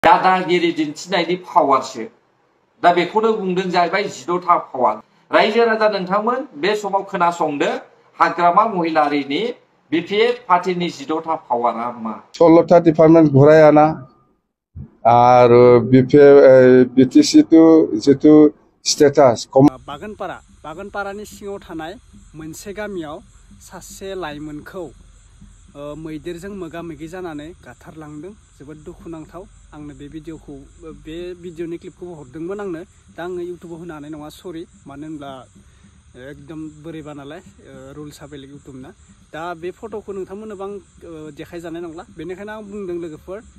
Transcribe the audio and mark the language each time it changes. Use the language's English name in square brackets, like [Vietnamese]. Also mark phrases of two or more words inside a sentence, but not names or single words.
[Bodo] दादागिरि दिन्थिनायनि पावारसो दा बेखौनो बुंदों जाहैबाय 14था पावार रायजो राजा नोंथांमोन बे समाव खोनासंदो हाग्रामा महिलारिनि बिपिएफ पार्टीनि 14था पावारा मा [Assamese] 16টা ডিপার্টমেন্ট ঘুরাই আনা আর বিটিসি টু যেটো স্ট্যাটাস [Bodo] बागानपारानि सिङाव थानाय मोनसे गामियाव सासे लाइमोनखौ मैदेरजों मोगा-मोगि जानानै गाथारलांदों जोबोद दुखुनांथाव आंनो बे भिडिअनि क्लिपखौ हरदोंमोन आंनो दा आङो इउट्युबाव होनो हानाय नङा सरि मानो होनब्ला एकदम बोरैबा नालाय रुल्सआ बेलेग इउट्युबना दा बे फट'खौ नोंथांमोननोबो आं देखायजानाय नंला बेनिखायनो आं बुंदों लोगोफोर